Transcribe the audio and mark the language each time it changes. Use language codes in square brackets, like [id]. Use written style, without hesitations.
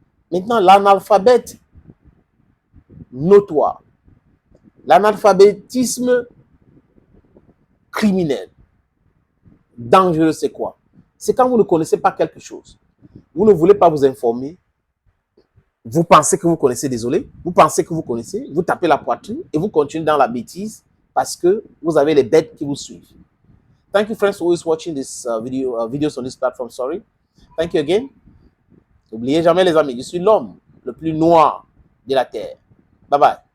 [fr] Maintenant, l'analphabète notoire, l'analphabétisme criminel, dangereux, c'est quoi? C'est quand vous ne connaissez pas quelque chose. Vous ne voulez pas vous informer. Vous pensez que vous connaissez, désolé. Vous pensez que vous connaissez. Vous tapez la poitrine et vous continuez dans la bêtise parce que vous avez les bêtes qui vous suivent. [en] Thank you, friends, who is watching this videos on this platform. Sorry. Thank you again. [fr] N'oubliez jamais, les amis, je suis l'homme le plus noir de la terre. Bye bye.